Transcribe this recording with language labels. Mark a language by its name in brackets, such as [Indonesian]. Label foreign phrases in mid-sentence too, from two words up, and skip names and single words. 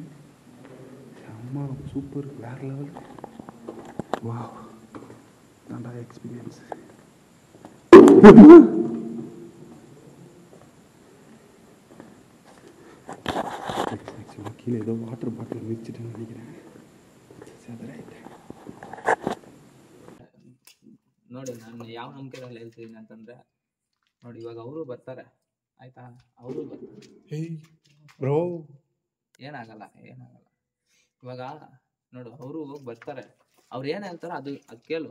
[Tamil] செம்ம சூப்பர், வேற லெவல். வா தாண்டா எக்ஸ்பீரியன்ஸ். ஆக்சுவலாக கீழே ஏதோ [English] water bottle [Tamil] வச்சுட்டேன்னு நினைக்கிறேன். [Kannada] ನೋಡಿ ನಾನು ಯಾವ ನಂಬಿಕೆಯಲ್ಲಿ ಹೇಳ್ತೀನಿ ಅಂತಂದ್ರೆ, ನೋಡಿ ಇವಾಗ ಅವರು ಬರ್ತಾರೆ ಆಯ್ತಾ, ಅವರು ಬ್ರೋ ಏನಾಗಲ್ಲ ಇವಾಗ ನೋಡು, ಅವರು ಹೋಗಿ ಬರ್ತಾರೆ, ಅವ್ರು ಏನು ಹೇಳ್ತಾರೋ ಅದು ಕೇಳು.